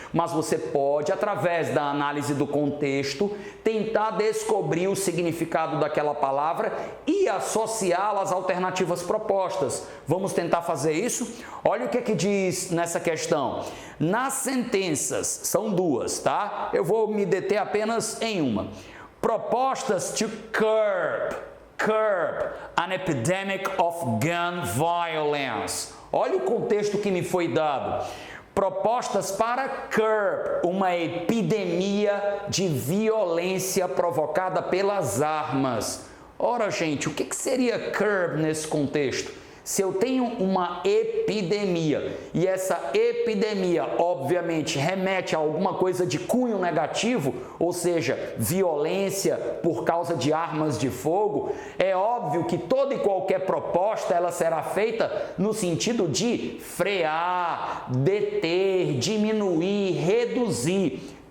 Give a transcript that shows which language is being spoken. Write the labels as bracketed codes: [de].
[pt] Mas você pode, através da análise do contexto, tentar descobrir o significado daquela palavra e associá-la às alternativas propostas. Vamos tentar fazer isso? Olha o que diz nessa questão. Nas sentenças, são duas, tá? Eu vou me deter apenas em uma. [en] Propostas to curb an epidemic of gun violence. [pt] Olha o contexto que me foi dado. Propostas para curb uma epidemia de violência provocada pelas armas. Ora, gente, o que seria curb nesse contexto? Se eu tenho uma epidemia e essa epidemia, obviamente, remete a alguma coisa de cunho negativo, ou seja, violência por causa de armas de fogo, é óbvio que toda e qualquer proposta ela será feita no sentido de frear, deter, diminuir, reduzir.